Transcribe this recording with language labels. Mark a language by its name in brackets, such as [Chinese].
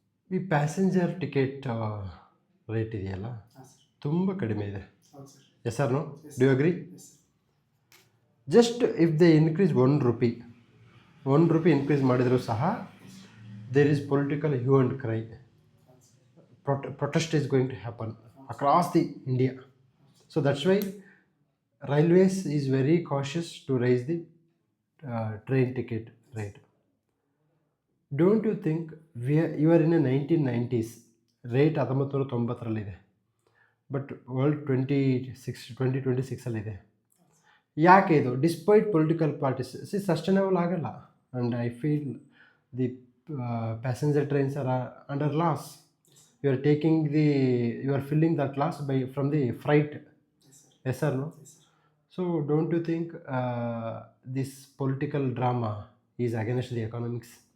[Kannada] ಈ passenger ticket rate ಇದೆಯಲ್ಲ, ಹಾಂ ಸರ್. ತುಂಬ ಕಡಿಮೆ ಇದೆ. ಹೌದು sir. [English] Yes or no? Do you agree? Yes sir. Just if they increase ₹1 increase [Kannada] ಮಾಡಿದರೂ ಸಹ [English] There is political hue and cry. Protest is going to happen across the India. So that's why Railways is very cautious to raise the train ticket rate. Don't you think you are in a 1990s, rate [Kannada] 1990ರಲ್ಲಿದೆ, [English] but world 2026 [Kannada] ಯಾಕೆ ಇದು? [English] despite political parties sustainable [Kannada] ಆಗಲ್ಲ. [English] And I feel the passenger trains are under loss. You are filling that loss from the freight. Yes or no? Yes, sir. So don't you think this political drama is against the economics?